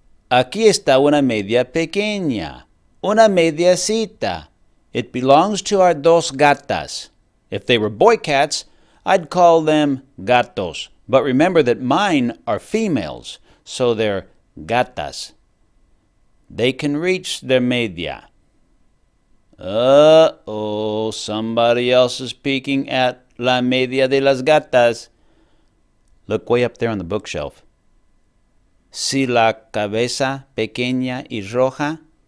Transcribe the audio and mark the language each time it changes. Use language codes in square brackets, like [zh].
[es] Aquí está una media pequeña. Una mediacita. [en] It belongs to our [es] dos gatas. [en] If they were boy cats, I'd call them gatos. But remember that mine are females, so they're gatas. They can reach their media. Uh-oh, somebody else is peeking at [es] la media de las gatas. [en] Look way up there on the bookshelf. [es] Si la cabeza pequeña y roja?